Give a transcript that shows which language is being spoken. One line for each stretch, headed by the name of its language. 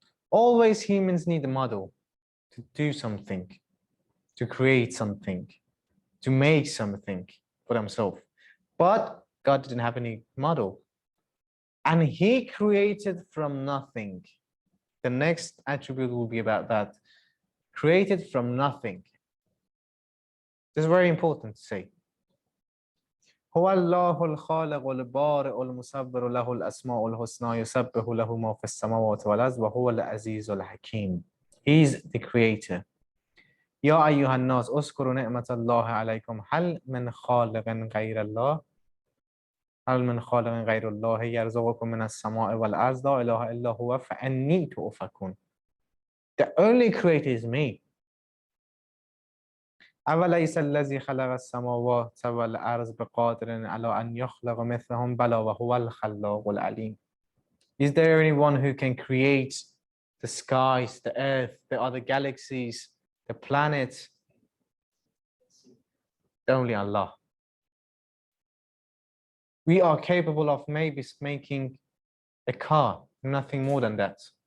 English: Always humans need a model to do something, to create something, to make something for themselves. But God didn't have any model. And he created from nothing. The next attribute will be about that. Created from nothing. This is very important to say.
Arabic: هو الله الخالق البارئ المصور له الأسماء الحسنى يسبح له ما في السماوات والأرض وهو العزيز الحكيم.
English: He is the creator.
Arabic: يا أيها الناس اذكروا نعمة الله عليكم هل من خالق غير الله هل من خالق غير الله يرزقكم من السماء والأرض لا إله إلا هو فأني تؤفكون.
English: The only creator is me.
Arabic: أوليس الذي خلق السماوات والأرض بقادر على أن يخلق مثلهم بلى وهو الخلاق العليم.
English: Is there anyone who can create the skies, the earth, the other galaxies, the planets? Only Allah. We are capable of maybe making a car, nothing more than that.